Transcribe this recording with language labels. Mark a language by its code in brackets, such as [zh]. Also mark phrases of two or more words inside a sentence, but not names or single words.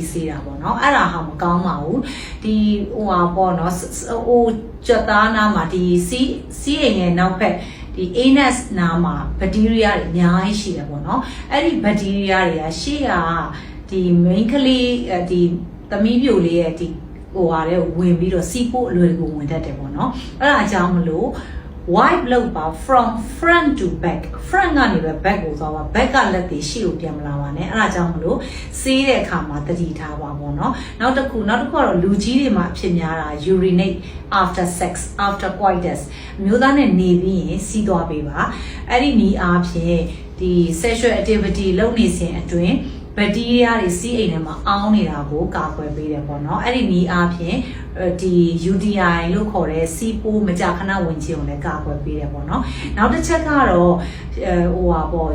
[my] စေးတာပေါ့နော်အဲ့ဒါဟာမကောင်းပါဘူးဒီဟိုဟာပေါ့နော်ဟိုကြက်သားနားမှာဒီစီးအိမ်ရဲ့နောက်ဘက်ဒီ anus နားမှာ bacteria တွေအများကြီး ရှိတယ်ပေါ့နော်အဲ့ဒီ bacteria တွေကရှေ့ကဒီ main ကလေးဒီသမီးပြိုလေးရဲ့ဒီဟိုဟာတဲ့ဝင်ပြီးတော့စီးပိုးအလွယ်ကိုဝင်တတ်တယ်ပေါ့နော်အဲ့ဒါအကြောင်းမလို့wipe လုပ်ပါ [en] from front to back [my] front ကနေပဲ back ကိုသွားပါ back ကလက်တွေရှေ့ကိုပြန်မလာပါနဲ့အဲ့ဒါကြောင့်မလို့စေးတဲ့အခါမှာတတိထားပါပေါ့နော်နောက်တစ်ခုကတော့လူကြီးတွေမှာအဖြစ်များတာ [en] urinate after sex after coitus [my] အမျိုးသားနဲ့နေပြီးရင်စီးသွားပေးပါအဲ့ဒီနည်းအား ဖြင့်ဒီ [en] sexual activity [my] လုပ်နေစဉ်အတွင်းဘက်တီးရီးယားတွေစီးအိမ်ထဲမှာအောင်းနေတာကိုကာကွယ်ပေးတယ်ပေါ့နော်အဲ့ဒီနည်းအားဖြင့် ဒီ UTI လို့ခေါ်တဲ့စီးပိုးမကြာခဏဝင်ခြင်းကိုလည်းကာကွယ်ပေးတယ်ပေါ့နော်နောက်တစ်ချက်ကတော့ဟိုဟာပေါ့